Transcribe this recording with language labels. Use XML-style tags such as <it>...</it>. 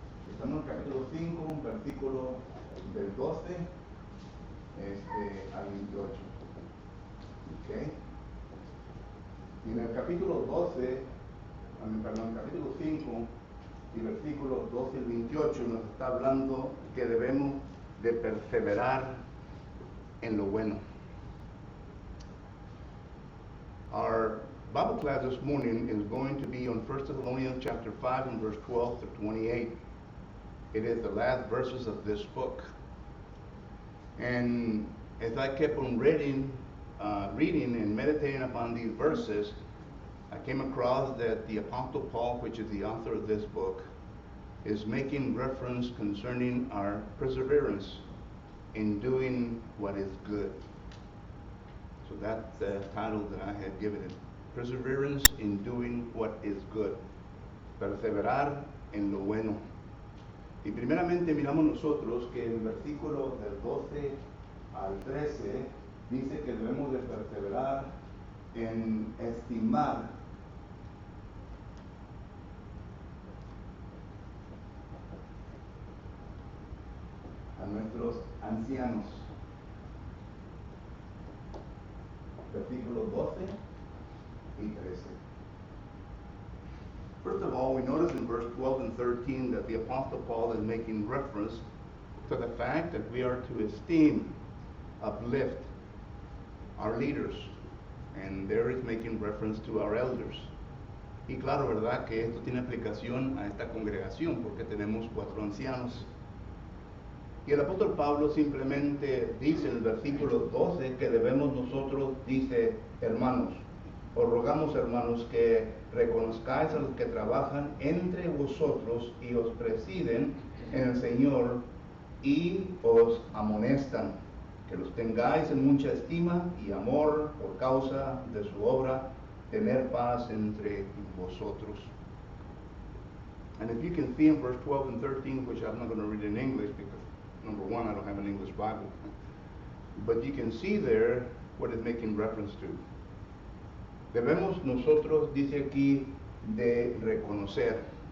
<es>Estamos en el capítulo 5, versículo del 12 al 28. ¿Ok? Y en el capítulo 5 y versículos 12 al 28 nos está hablando que debemos de perseverar en lo bueno.</es> <en>Our Bible class this morning is going to be on 1 Thessalonians chapter 5 and verse 12 to 28. It is the last verses of this book. And as I kept on reading and meditating upon these verses, I came across that the Apostle Paul, which is the author of this book, is making reference concerning our perseverance in doing what is good. So that's the title that I had given it. Perseverance in doing what is good.</en> <es>Perseverar en lo bueno. Y primeramente miramos nosotros que el versículo del 12 al 13 dice que debemos de perseverar en estimar a nuestros ancianos. Versículos 12 y 13.</es> <en>First of all, we notice in verse 12 and 13 that the Apostle Paul is making reference to the fact that we are to esteem, uplift our leaders. And there is making reference to our elders.</en> <es>Y claro, ¿verdad? Que esto tiene aplicación a esta congregación porque tenemos 4 ancianos. Y el apóstol Pablo simplemente dice en el versículo 12 que debemos nosotros, dice, hermanos, os rogamos, hermanos, que reconozcáis a los que trabajan entre vosotros y os presiden en el Señor y os amonestan, que los tengáis en mucha estima y amor por causa de su obra, tener paz entre vosotros.</es> <en>And if you can see in verse 12 and 13, which I'm not going to read in English because, number one, I don't have an English Bible, but you can see there what it's making reference to.</en> <es>Debemos nosotros, dice aquí, de reconocer.</es>